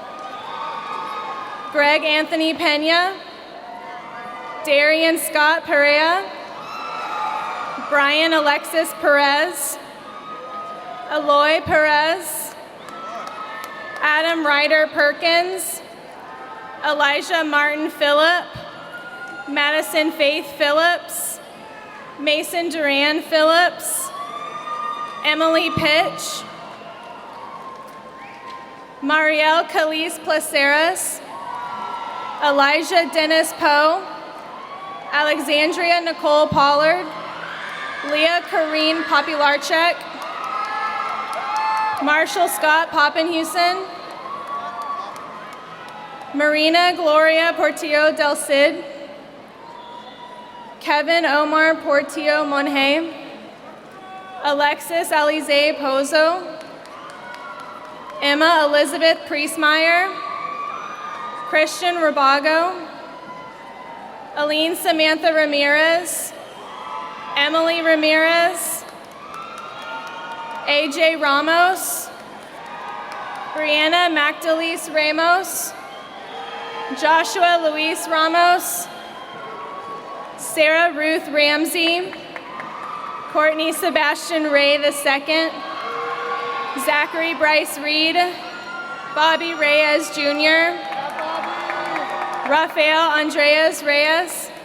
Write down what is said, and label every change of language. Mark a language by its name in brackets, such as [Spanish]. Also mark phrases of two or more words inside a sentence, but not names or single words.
[English] Greg Anthony Pena, Darian Scott Perea, Brian Alexis Perez, Eloy Perez, Adam Ryder Perkins, Elijah Martin Phillip, Madison Faith Phillips, Mason Duran Phillips, Emily Pitch, Marielle Calise Placeres, Elijah Dennis Poe, Alexandria Nicole Pollard, Leah Kareen Popularchek, Marshall Scott Poppenhusen, Marina Gloria Portillo del Cid, Kevin Omar Portillo Monje, Alexis Alize Pozo, Emma Elizabeth Priestmeyer, Christian Rabago, Aline Samantha Ramirez, Emily Ramirez, AJ Ramos, Brianna Magdalise Ramos, Joshua Luis Ramos, Sarah Ruth Ramsey, Courtney Sebastian Ray II, Zachary Bryce Reed, Bobby Reyes Jr., Rafael Andreas Reyes,